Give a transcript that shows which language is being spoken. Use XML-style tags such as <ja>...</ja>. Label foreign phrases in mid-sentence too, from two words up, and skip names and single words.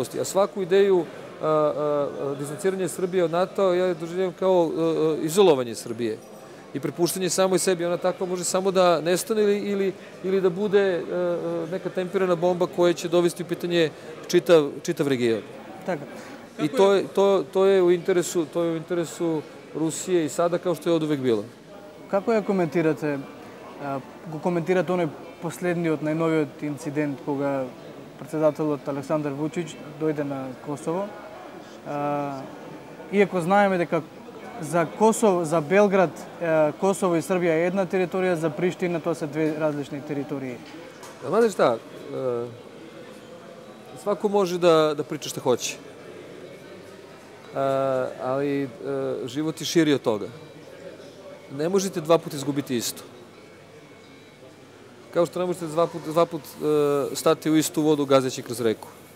<sr>A svaku ideju distanciranja Srbije od NATO ja doživljavam kao izolovanje Srbije i prepuštanje samoj sebi. Ona takva može samo da nestane ili da bude neka tempirana bomba koja će dovesti u pitanje čitav region. I to je u interesu Rusije i sada kao što je od uvek bilo.</sr> <mk>Како ја коментирате оној последниот, најновиот инцидент кога председателот Александар Вучич дојде на Косово? Иако знаеме дека за Косово, за Белград, Косово и Србија е една територија, за Приштина тоа се две различни територии.</mk> <sr>Znate šta, svako može da priča šta hoće, ali život je širi od toga. Ne možete 2 puta izgubiti isto. Kao što ne možete 2 put stati u istu vodu gazeći kroz reku.</sr>